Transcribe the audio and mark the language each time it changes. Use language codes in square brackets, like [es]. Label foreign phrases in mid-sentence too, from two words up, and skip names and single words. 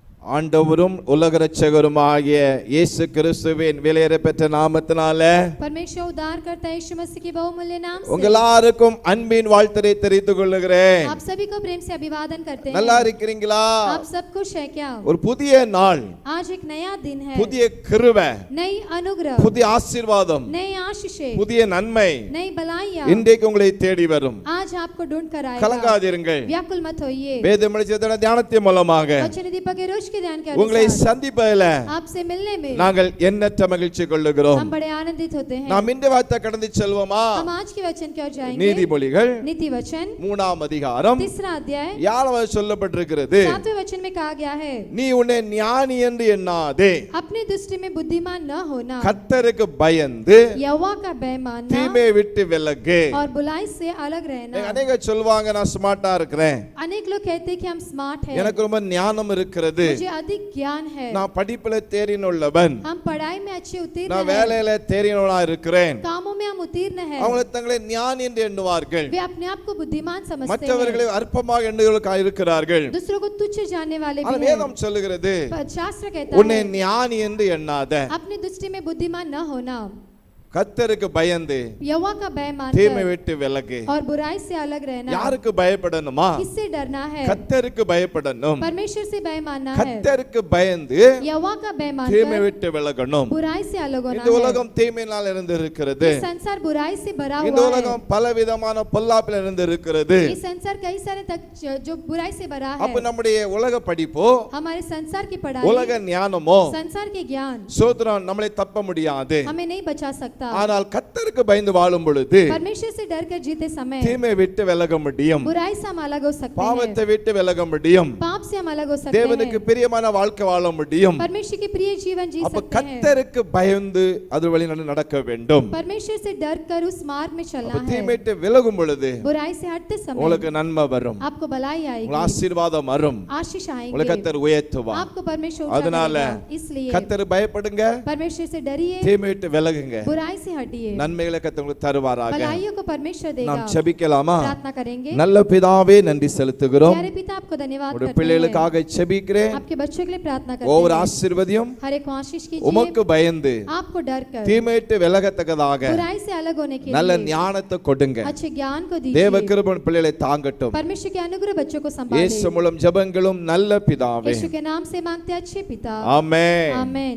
[ta] ஆண்டவரும் உலக இரட்சகருமாகிய இயேசு கிறிஸ்துவின் விலையேறப்பெற்ற நாமத்தினாலே [hi] परमेश्वर उद्धारकर्ता यीशु मसीह के बहुमूल्य नाम से [ta] உங்கள் எல்லாருக்கும் அன்பின் வாழ்த்தை தெரிவித்துக் கொள்கிறேன். [hi] आप सभी को प्रेम से अभिवादन करते हैं. [ta] நல்லா இருக்கீங்களா? [hi] आप सब खुश है क्या? [ta] ஒரு புதிய நாள், [hi] आज एक नया दिन है, [ta] புதிய கிருபை, [hi] नई अनुग्रह, [ta] புதிய ஆசீர்வாதம், [hi] नई आशीषें, [ta] புதிய நன்மை [hi] नई भलाइयां [ta] இன்றைக்கு உங்களை தேடி வரும். [hi] आज आपको ढूंढ कर आएगा. [ta] கலங்காதிருங்கள். [hi] व्याकुल मत होइए. [ta] வேத மொழிச்சதன தியானத்தின் மூலமாக [hi] वचन दीपक के रोज के ध्यान के [ta] உங்களை [hi] अनुसार [ta] சந்திப்பதில் [hi] आपसे मिलने में [ta] நாங்கள் எண்ணற்ற மகிழ்ச்சி கொள்ளுகிறோம். [hi] हम बड़े आनंदित होते हैं. [ta] நாம் இந்த வார்த்தை கடந்து செல்வோமா? [hi] हम आज के वचन की ओर जाएंगे. [ta] நீதிமொழிகள் [hi] नीति वचन [ta] 3ஆம் அதிகாரம் [hi] 3 अध्याय [ta] 7வது சொல்லப்பட்டிருக்கிறது. [hi] 7वें वचन में कहा गया है, [ta] நீ உன்னை ஞானி என்று எண்ணாதே, [hi] अपनी दृष्टि में बुद्धिमान न होना, [ta] கர்த்தருக்கு பயந்து [hi] यहोवा का भय मानना [ta] தீமை விட்டு விலகு. [hi] और बुराई से अलग रहना. [ta] அநேக சொல்வாங்க நான் ஸ்மார்ட்டா இருக்கிறேன், [hi] अनेक लोग कहते हैं कि हम स्मार्ट हैं, [ta] எனக்கு ரொம்ப ஞானம் இருக்கிறது, [hi] मुझे अधिक ज्ञान है, [ta] நான் படிப்புல தேறினுள்ளவன், [hi] हम पढ़ाई में अच्छे उत्तीर्ण [ta] நான் [hi] हैं, [ta] வேலையில தேறினவனா இருக்கிறேன். [hi] कामों में हम उत्तीर्ण हैं. [ta] அவங்க தங்களை ஞானி என்று எண்ணுவார்கள், [hi] वे अपने आप को बुद्धिमान समझते [ta] மற்றவர்களை [hi] हैं, [ta] அற்பமாக எண்ணுகிறவர்களாக இருக்கிறார்கள். [hi] दूसरों को तुच्छ जानने वाले [ta] ஆனா [hi] भी हैं. [ta] வேதம் சொல்லுகிறது [hi] पर शास्त्र कहता [ta] உன்னை [hi] है, [ta] ஞானி என்று எண்ணாத, [hi] अपनी दृष्टि में बुद्धिमान न होना, [ta] கர்த்தருக்கு பயந்து [hi] यहोवा का भय [ta] தீமை [hi] मानकर [ta] விட்டு விலகு. [hi] और बुराई से अलग रहना. [ta] யாருக்கு பயப்படணுமா? [hi] किससे डरना है? [ta] கர்த்தருக்கு பயப்படணும். [hi] परमेश्वर से भय मानना है. [ta] கர்த்தருக்கு பயந்து [hi] यहोवा का भय [ta] தீமை [hi] मानकर [ta] விட்டு விலகணும். [hi] बुराई से अलग होना [ta] இந்த [hi] है. [ta] உலகம் தீமையினால் இருந்து இருக்கிறது. [hi] ये संसार बुराई से भरा [ta] இந்த [hi] हुआ है. [ta] உலகம் பலவிதமான பொல்லாப்பில் இருந்து இருக்கிறது. [hi] ये संसार कई सारे तक जो बुराई से भरा [ta] அப்ப [hi] है. [ta] நம்முடைய உலக படிப்போ [hi] हमारे संसार की [ta] உலக [hi] पढ़ाई, [ta] ஞானமோ [hi] संसार के ज्ञान [ta] சோதரம் நம்மளை தப்ப முடியாது. [hi] हमें नहीं बचा सकता. [ta] ஆனால் கர்த்தருக்கு பயந்து வாழும் பொழுது [hi] परमेश्वर से डर कर जीते समय [ta] தீமை விட்டு விலக முடியும், [hi] बुराई से हम अलग हो सकते [ta] பாவத்தை [hi] हैं, [ta] விட்டு விலக முடியும், [hi] पाप से हम अलग हो सकते [ta] தேவனுக்கு [hi] हैं, [ta] பிரியமான வாழ்க்கை வாழ முடியும். [hi] परमेश्वर के प्रिय जीवन जी [ta] அப்ப [hi] सकते हैं. [ta] கர்த்தருக்கு பயந்து அது வழி நடக்க வேண்டும். [hi] परमेश्वर से डर कर उस मार्ग में [ta] அப்ப [hi] चलना है. [ta] தீமை விட்டு விலகும் பொழுது [hi] बुराई से हटते समय [ta] உங்களுக்கு நன்மை வரும், [hi] आपको भलाई [ta] உங்களுக்கு [hi] आएगी, [ta] ஆசீர்வாதம் வரும், [hi] आशीष [ta] உங்களுக்கு [hi] आएंगे, [ta] கர்த்தர் உயர்த்துவார். [hi] आपको परमेश्वर ऊंचा [ta] அதனால [hi] करेगा. इसलिए [ta] கர்த்தர் பயப்படுங்க, [hi] परमेश्वर से डरिए, [ta] தீமை விட்டு விலகுங்க, [hi] बुराई से हटिए, [ta] நன்மைகளை கர்த்தர் உங்களுக்கு தருவாராக. [hi] भलाइयों को परमेश्वर देगा. [ta] நாம் ஜெபிக்கலாமா? [hi] प्रार्थना करेंगे. [ta] நல்ல பிதாவே நன்றி செலுத்துகிறோம். [hi] प्यारे पिता आपको धन्यवाद [ta] உடைய [hi] करते हैं. [ta] பிள்ளைகளுக்காக ஜெபிக்கிறேன். [hi] आपके बच्चों के लिए प्रार्थना [ta] ஒவ்வொரு [hi] करते हैं. [ta] ஆசீர்வாதம் [hi] हर एक को आशीष [ta] உமக்கு [hi] कीजिए, [ta] பயந்து [hi] आपको डर कर [ta] தீமை விட்டு விலகத்தக்கதாக [hi] बुराई से अलग होने के [ta] நல்ல [hi] लिए [ta] ஞானத்தை கொடுங்க. [hi] अच्छे ज्ञान को [ta] தேவ [hi] दीजिए. [ta] கிருபை பிள்ளைகளை தாங்கட்டும். [hi] परमेश्वर के अनुग्रह बच्चों को [ta] இயேசு [hi] संभाले. [ta] மூலம் ஜெபங்களும் நல்ல பிதாவே. [hi] यीशु के नाम से मांगते हैं अच्छे पिता. [ta] ஆமென். [hi] आमेन.